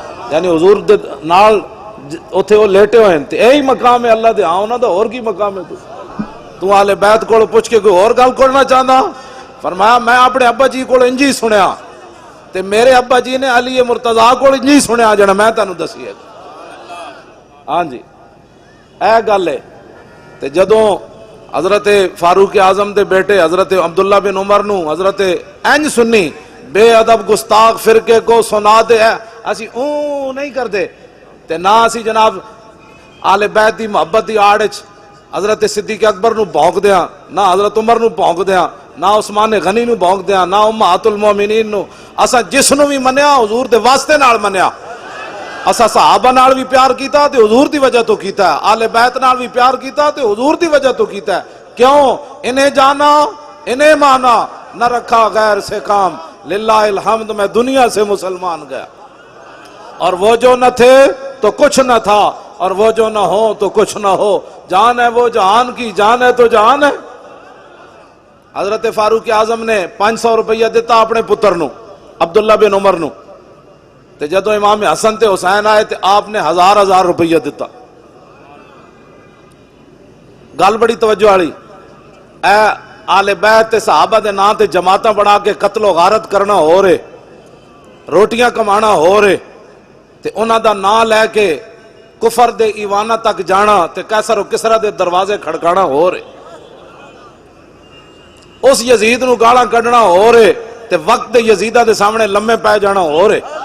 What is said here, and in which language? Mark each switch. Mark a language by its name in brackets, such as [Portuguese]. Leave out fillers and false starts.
[Punjabi] یعنی حضور دے نال اوتھے وہ لیٹے ہوئے ہیں تے یہی مقام ہے اللہ دے ہاں انہاں دا اور کی مقام ہے؟ تو اہل بیت کو پوچھ کے کوئی اور گل کرنا چاہتا؟ فرمایا میں اپنے ابا جی کو انجی سنیا تے میرے ابا جی نے علی مرتضیٰ کو انجی سنیا جڑا میں تینوں دسی ہے. ہاں جی اے گل ہے. تے جدوں حضرت فاروق اعظم دے بیٹے حضرت عبداللہ بن عمر نو حضرت انج سنی بے ادب گستاخ فرقے کو سنا دے اسی اوں نہیں کردے تے نہ اسی جناب آل بیت دی محبت دی آڑ وچ حضرت صدیق اکبر نو بھونک دیاں، نہ حضرت عمر نو بھونک دیاں، نہ عثمان غنی نو بھونک دیاں، نہ امہات المومنین نو. اسا جس نو بھی منیا حضور دے واسطے نال منیا. اسا صحابہ نال بھی پیار کیتا تے حضور دی وجہ تو کیتا ہے، آل بیت نال بھی پیار کیتا تے حضور دی وجہ تو کیتا ہے. [Urdu] کیوں؟ انہیں جانا انہیں مانا نہ رکھا غیر سے کام، للہ الحمد میں دنیا سے مسلمان گیا. اور وہ جو نہ تھے تو کچھ نہ تھا، اور وہ جو نہ ہو تو کچھ نہ ہو. جان ہے وہ جہان کی، جان ہے تو جہان ہے. [Punjabi] حضرت فاروق اعظم نے 500 روپیہ دیتا اپنے پتر نو عبداللہ بن عمر نو تے جدو امام حسن تے حسین آئے تے آپ نے 1000 روپیہ دیتا. گل بڑی توجہ والی. اے آل بیت تے صحابہ دے نام تے جماعتاں بنا کے قتل و غارت کرنا ہو رہے، روٹیاں کمانا ہو رہے تے انہاں دا نام لے کے کفر دے ایوانہ تک جانا تے قیصر و کسریٰ دے دروازے کھڑکانا ہو رہے، اس یزید نو گالاں کڈنا ہو رہے تے وقت دے یزیدہ دے سامنے لمے پے جانا ہو رہے.